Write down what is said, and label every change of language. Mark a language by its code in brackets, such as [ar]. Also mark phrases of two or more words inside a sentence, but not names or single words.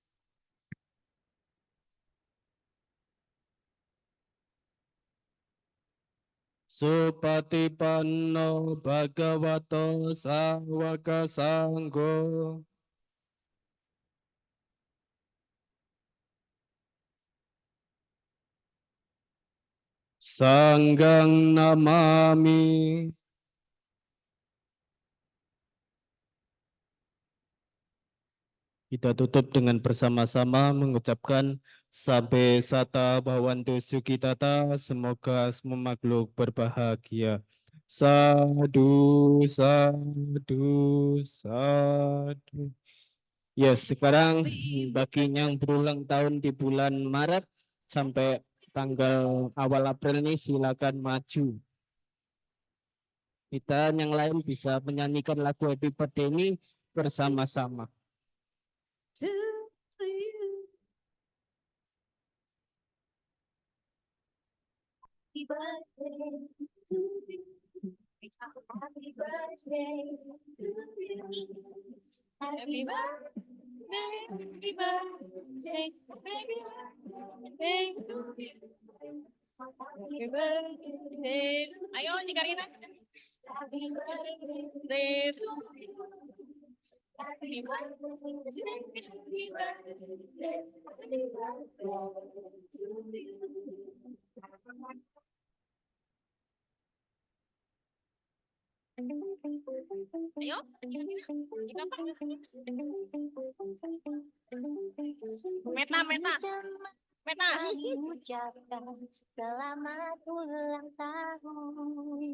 [pi] Supatipanno Bhagavato Sawaka Sangho. Sanggang namami. [id] Kita tutup dengan bersama-sama mengucapkan [pi] Sabe Sata Bhawantu Sukitata, [id] semoga semua makhluk berbahagia. [pi] Sadu, sadu, sadu. [id] Ya, sekarang bagi yang berulang tahun di bulan Maret sampai tanggal awal April ini silakan maju. Kita yang lain bisa menyanyikan lagu Happy Birthday ini bersama-sama. [en] Happy birthday to you. Happy birthday to you. Happy birthday, happy birthday, happy birthday to you. Happy birthday. Ayo, Karina. Happy birthday to you. Happy birthday, happy birthday, happy birthday to you. [id] Ayo, Meta. Kami ucapkan selamat ulang tahun.